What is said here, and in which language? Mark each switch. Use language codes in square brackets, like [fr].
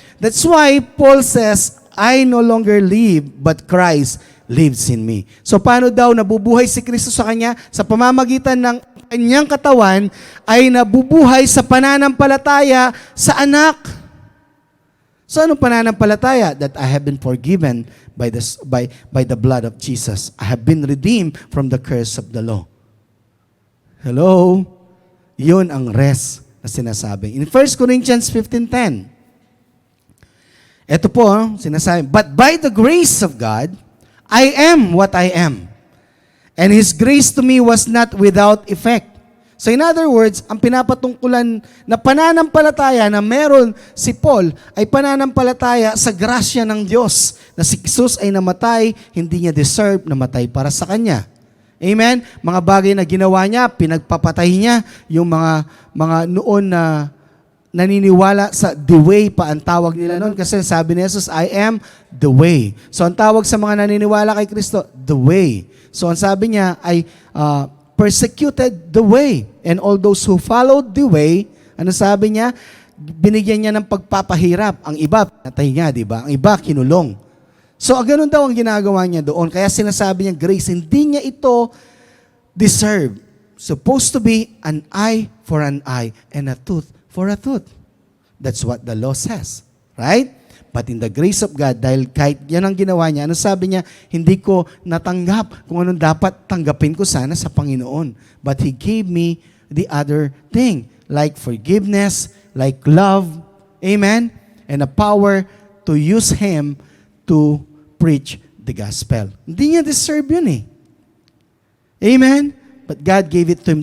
[en] That's why Paul says, I no longer live, but Christ lives in me. [tl] So paano daw nabubuhay si Kristo sa kanya? Sa pamamagitan ng kanyang katawan ay nabubuhay sa pananampalataya sa anak. So anong pananampalataya? [en] That I have been forgiven by the blood of Jesus. I have been redeemed from the curse of the law. Hello? [tl] Yun ang rest na sinasabi. [en] In 1 Corinthians 15:10, [tl] ito po, sinasabi, [en] but by the grace of God, I am what I am. And His grace to me was not without effect. [tl] So in other words, ang pinapatungkulan na pananampalataya na meron si Paul ay pananampalataya sa grasya ng Diyos na si Jesus ay namatay, hindi niya deserve na matay para sa kanya. Amen? Mga bagay na ginawa niya, pinagpapatay niya yung mga noon na naniniwala sa the way pa ang tawag nila noon. Kasi sabi ni Jesus, [en] I am the way. [tl] So ang tawag sa mga naniniwala kay Kristo, the way. So ang sabi niya ay persecuted the way. [en] And all those who followed the way, [tl] ano sabi niya? Binigyan niya ng pagpapahirap. Ang iba, natay niya, di ba? Ang iba, kinulong. So, ganun daw ang ginagawa niya doon. Kaya sinasabi niya, grace, hindi niya ito deserve. [en] Supposed to be an eye for an eye and a tooth for a tooth. That's what the law says. Right? But in the grace of God, [tl] dahil kahit yan ang ginawa niya, ano sabi niya, hindi ko natanggap kung anong dapat tanggapin ko sana sa Panginoon. [en] But He gave me the other thing, like forgiveness, like love, amen, and a power to use Him to preach the gospel. [tl] Hindi niya deserve yun eh. Amen? [en] But God gave it to him.